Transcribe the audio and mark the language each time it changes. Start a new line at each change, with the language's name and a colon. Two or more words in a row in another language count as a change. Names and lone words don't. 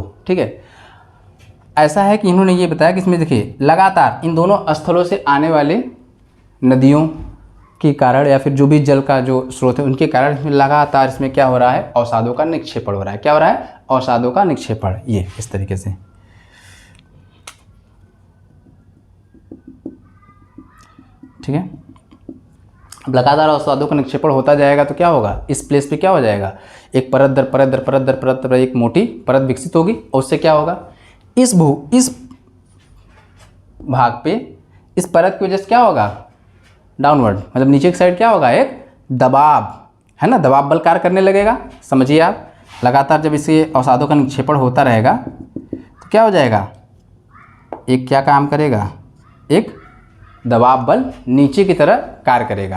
Hindi: ठीक है, ऐसा है कि इन्होंने ये बताया कि इसमें देखिए लगातार इन दोनों स्थलों से आने वाले नदियों के कारण या फिर जो भी जल का जो स्रोत है उनके कारण इसमें लगातार इसमें क्या हो रहा है, अवसादों का निक्षेपण हो रहा है। क्या हो रहा है, अवसादों का निक्षेपण, ये इस तरीके से। ठीक है, अब लगातार अवसादों का निक्षेपण होता जाएगा तो क्या होगा, इस प्लेस पे क्या हो जाएगा, एक परत दर परत दर परत दर परत दर एक मोटी परत विकसित होगी, और उससे क्या होगा, इस भाग पे इस परत की वजह से क्या होगा, डाउनवर्ड, मतलब नीचे की साइड क्या होगा, एक दबाव है ना, दबाव बल कार्य करने लगेगा। समझिए आप, लगातार जब इसे अवसादों का निक्षेपण होता रहेगा तो क्या हो जाएगा, एक क्या काम करेगा, एक दबाव बल नीचे की तरह कार्य करेगा।